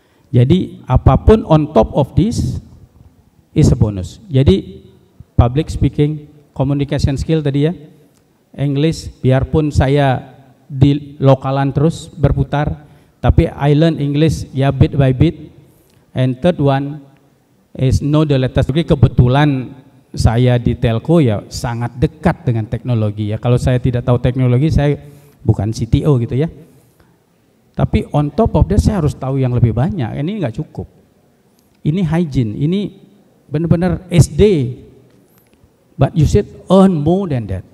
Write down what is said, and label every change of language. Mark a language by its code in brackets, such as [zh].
[id] Jadi apapun [en] on top of this is a bonus. [id] Jadi public speaking, communication skill tadi ya, English, biarpun saya di lokalan terus berputar, tapi [en] I learn English ya bit by bit. And third one is know the latest. [id] Kebetulan saya di telco ya sangat dekat dengan teknologi ya. Kalau saya tidak tahu teknologi, saya bukan CTO gitu ya. Tapi [en] on top of that [id] saya harus tahu yang lebih banyak. Ini nggak cukup. Ini hygiene, ini benar-benar SD. [en] But you should earn more than that.